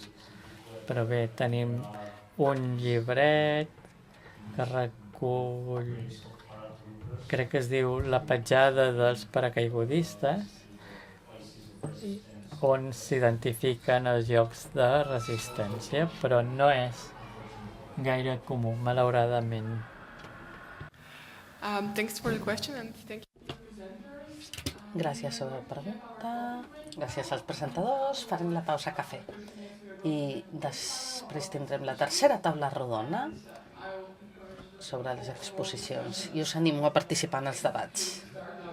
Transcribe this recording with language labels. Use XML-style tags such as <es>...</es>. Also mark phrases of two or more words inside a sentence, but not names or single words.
<ca>Però bé, tenim un llibret que recull, crec que es diu La petjada dels paracaigudistes, on s'identifiquen els llocs de resistència, però no és gaire comú, malauradament.</ca> <en>Thanks for the question and thank you.</en> <ca>Gràcies a la pregunta, gràcies als presentadors, farem la pausa cafè. I després tindrem la tercera taula rodona sobre les exposicions i us animo a participar en els debats.</ca>